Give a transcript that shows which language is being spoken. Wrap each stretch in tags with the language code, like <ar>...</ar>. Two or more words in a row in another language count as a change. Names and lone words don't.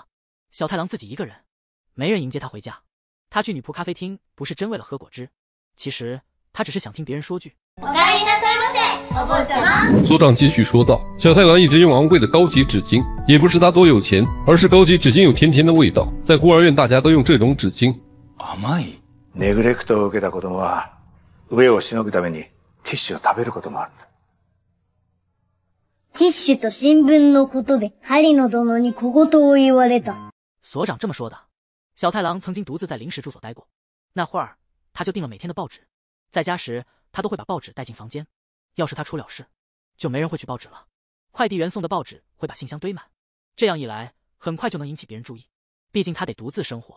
<zh>小太郎自己一个人，没人迎接他回家。他去女仆咖啡厅不是真为了喝果汁，其实他只是想听别人说句所长继续说道，小太郎一直用昂贵的高级纸巾，也不是他多有钱，而是高级纸巾有甜甜的味道，在孤儿院大家都用这种纸巾。</zh> <ja>甘い。ネグレクトを受けた子供は飢えをしのぐためにティッシュを食べることもあるんだ。ティッシュと新聞のことで狩野殿に小言を言われた。</ja> <zh>所长这么说的。小太郎曾经独自在临时住所待过，那会儿他就订了每天的报纸，在家时他都会把报纸带进房间，要是他出了事，就没人会取报纸了。快递员送的报纸会把信箱堆满，这样一来很快就能引起别人注意，毕竟他得独自生活。</zh>